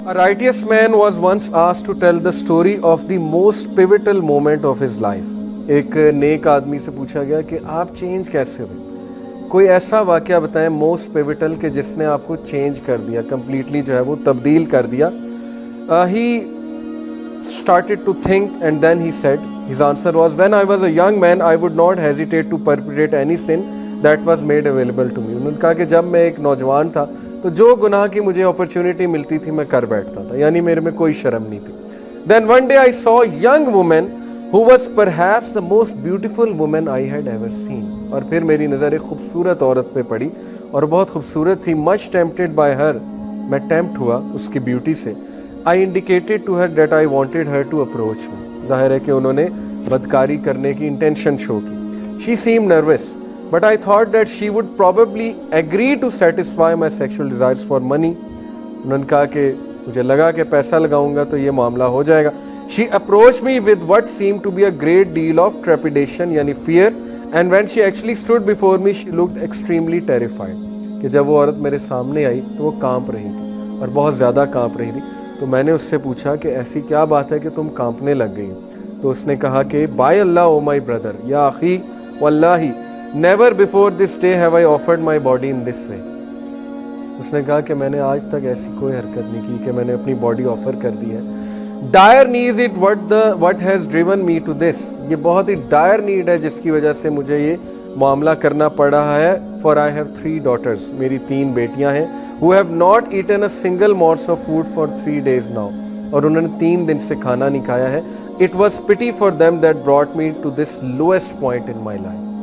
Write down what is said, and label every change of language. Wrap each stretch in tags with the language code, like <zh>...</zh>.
<en>A righteous man was once asked to tell the story of the most pivotal moment of his life.</en> <ur>ایک نیک آدمی سے پوچھا گیا کہ آپ چینج کیسے ہوئے، کوئی ایسا واقعہ بتائیں موسٹ پیوٹل کہ جس نے آپ کو چینج کر دیا، کمپلیٹلی جو ہے وہ تبدیل کر دیا.</ur> <en>He started to think and then he said, his answer was, when I was a young man I would not hesitate to perpetrate any sin that was made available to me.</en> <ur>انہوں نے کہا کہ جب میں ایک نوجوان تھا تو جو گناہ کی مجھے اپرچونٹی ملتی تھی میں کر بیٹھتا تھا، یعنی میرے میں کوئی شرم نہیں تھی.</ur> <en>Then one day I saw a young woman who was perhaps the most beautiful woman I had ever seen.</en> <ur>اور پھر میری نظر ایک خوبصورت عورت پہ پڑی اور بہت خوبصورت تھی.</ur> <en>Much tempted by her,</en> <ur>میں ٹیمپٹ ہوا اس کی بیوٹی سے.</ur> <en>I indicated to her that I wanted her to approach me.</en> <ur>ظاہر ہے کہ انہوں نے بدکاری کرنے کی انٹینشن شو کی.</ur> <en>She seemed nervous, but I thought that she would probably agree to satisfy my sexual desires for money.</en> <ur>انہوں نے کہا کہ مجھے لگا کہ پیسہ لگاؤں گا تو یہ معاملہ ہو جائے گا.</ur> <en>She approached me with what seemed to be a great deal of trepidation, یعنی fear, and when she actually stood before me she looked extremely terrified.</en> <ur>کہ جب وہ عورت میرے سامنے آئی تو وہ کانپ رہی تھی اور بہت زیادہ کانپ رہی تھی. تو میں نے اس سے پوچھا کہ ایسی کیا بات ہے کہ تم کانپنے لگ گئی؟ تو اس نے کہا کہ</ur> <en>By Allah O my brother یا اخی واللہ never before this day have I offered my body in this way.</en> <ur>اس نے کہا کہ میں نے آج تک ایسی کوئی حرکت نہیں کی کہ میں نے اپنی باڈی آفر کر دی ہے.</ur> <en>Dire need it what has driven me to this.</en> <ur>یہ بہت ہی ڈائر نیڈ ہے جس کی وجہ سے مجھے یہ معاملہ کرنا پڑ رہا ہے.</ur> <en>for I have 3 daughters,</en> <ur>میری 3 بیٹیاں ہیں.</ur> <en>who have not eaten a single morsel of food for 3 days now.</en> <ur>اور انہوں نے 3 دن سے کھانا نہیں کھایا ہے.</ur> <en>It was pity for them that brought me to this lowest point in my life.</en>